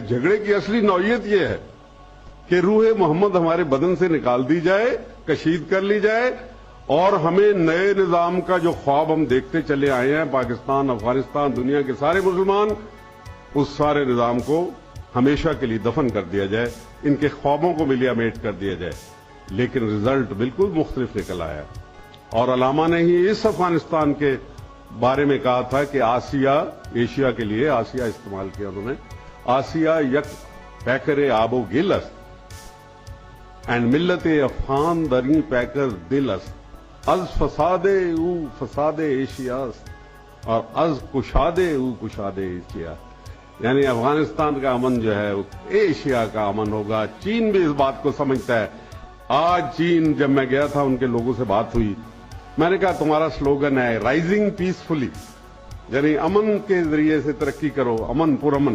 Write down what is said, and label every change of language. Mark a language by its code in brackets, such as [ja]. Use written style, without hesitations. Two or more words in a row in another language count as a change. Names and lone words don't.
[ur] جھگڑے کی اصلی نوعیت یہ ہے کہ روح محمد ہمارے بدن سے نکال دی جائے، کشید کر لی جائے، اور ہمیں نئے نظام کا جو خواب ہم دیکھتے چلے آئے ہیں، پاکستان، افغانستان، دنیا کے سارے مسلمان، اس سارے نظام کو ہمیشہ کے لیے دفن کر دیا جائے، ان کے خوابوں کو ملیا میٹ کر دیا جائے۔ لیکن رزلٹ بالکل مختلف نکل آیا، اور علامہ نے ہی اس افغانستان کے بارے میں کہا تھا کہ آسیہ، ایشیا کے لیے آسیہ استعمال کیا انہوں نے، [fa] آسیہ یک پیکر آب و گل است اینڈ ملت افغان درین پیکر دل است، از فساد او فساد ایشیا است [ur] اور [fa] از کشاد او کشاد ایشیا۔ [ur] یعنی افغانستان کا امن جو ہے ایشیا کا امن ہوگا۔ چین بھی اس بات کو سمجھتا ہے۔ آج چین، جب میں گیا تھا ان کے لوگوں سے بات ہوئی، میں نے کہا تمہارا سلوگن ہے [en] rising peacefully, [ur] یعنی امن کے ذریعے سے ترقی کرو، امن پرامن۔